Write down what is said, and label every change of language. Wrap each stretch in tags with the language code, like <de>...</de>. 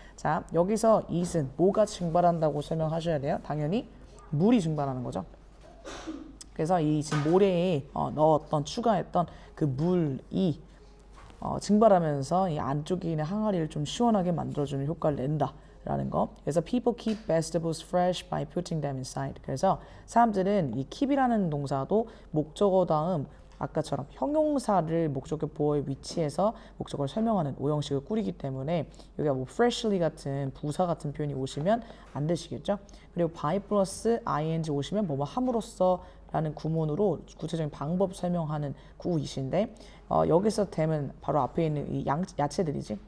<ko>자, 여기서 it은 뭐가 증발한다고 설명하셔야 돼요. 당연히 물이 증발하는 거죠. 그래서 이 지금 모래에 넣었던 추가했던 그 물이 증발하면서 이 안쪽에 있는 항아리를 좀 시원하게 만들어주는 효과를 낸다라는 거. 그래서</ko> <en>people keep vegetables fresh by putting them inside.</en> <ko>그래서 사람들은 이 keep이라는 동사도 목적어 다음 아까처럼 형용사를 목적어 보어의 위치에서 목적어를 설명하는 오형식을 꾸리기 때문에 여기가 뭐 freshly 같은 부사 같은 표현이 오시면 안 되시겠죠. 그리고 by 플러스 ing 오시면 뭐뭐 함으로써 라는 구문으로 구체적인 방법 설명하는 구이신데 여기서 되면 바로 앞에 있는 이 야채들이지.</ko>